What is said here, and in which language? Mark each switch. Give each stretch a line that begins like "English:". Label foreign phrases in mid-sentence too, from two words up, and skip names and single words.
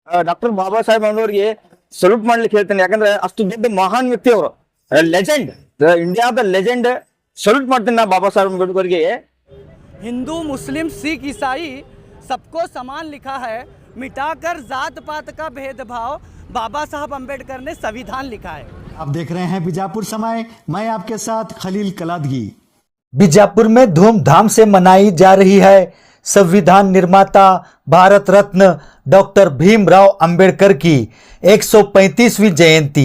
Kannada: ಡಾಕ್ಟರ್ ಬಾಬಾ ಸಾಹೇಬ್ ಅವರಿಗೆ ಸಲ್ಯೂಟ್ ಮಾಡ್ಲಿಕ್ಕೆ ಹೇಳ್ತೇನೆ. ಯಾಕಂದ್ರೆ ಅಷ್ಟು ದೊಡ್ಡ ಮಹಾನ್ ವ್ಯಕ್ತಿ ಅವರು, ಲೆಜೆಂಡ್, ಇಂಡಿಯಾದ ಲೆಜೆಂಡ್. ಸಲ್ಯೂಟ್ ಮಾಡ್ತೀನಿ ನಾ ಬಾಬಾ ಸಾಹೇಬ್ ಅಂಬೇಡ್ಕರ್ಗೆ.
Hindi: हिंदू मुस्लिम सिख ईसाई सबको समान लिखा है, मिटाकर जात पात का भेदभाव बाबा साहब अम्बेडकर ने संविधान लिखा है। आप देख रहे हैं बीजापुर समय, मैं आपके साथ खलील कलादगी। बीजापुर में धूमधाम से मनाई जा रही है संविधान निर्माता भारत रत्न डॉक्टर भीमराव अंबेडकर की 135वीं जयंती।